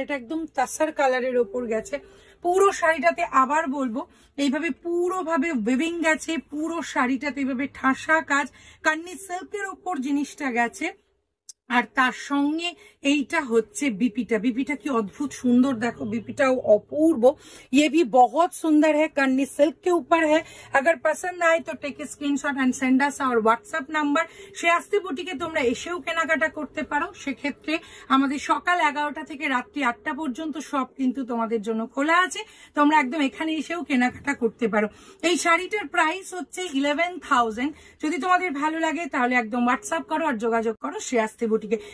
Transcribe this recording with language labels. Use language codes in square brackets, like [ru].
[bn] এটা একদম তাসার কালারের ওপর গেছে পুরো শাড়িটাতে। আবার বলবো, এইভাবে পুরোভাবে উইভিং গেছে পুরো শাড়িটাতে, এইভাবে ঠাসা কাজ, কান্নি সিল্কের ওপর জিনিসটা গেছে। আর তার সঙ্গে এইটা হচ্ছে বিপিটা কি অদ্ভুত সুন্দর দেখো, বিপিটাও অপূর্ব। [hi] ये भी बहुत सुंदर है, कन्नी सिल्क के ऊपर है। अगर पसंद आए तो [en] take screenshot and send us our WhatsApp [hi] number. [bn] শ্রেয়াস্তি বুটিকে তোমরা এসেও কেনাকাটা করতে পারো। সেক্ষেত্রে আমাদের সকাল 11টা থেকে রাত্রি 8টা পর্যন্ত সব কিন্তু তোমাদের জন্য খোলা আছে। তোমরা একদম এখানে এসেও কেনাকাটা করতে পারো। এই শাড়িটার প্রাইস হচ্ছে 11,000। যদি তোমাদের ভালো লাগে তাহলে একদম হোয়াটসঅ্যাপ করো আর যোগাযোগ করো শ্রেয়াস্তি বুটিকে।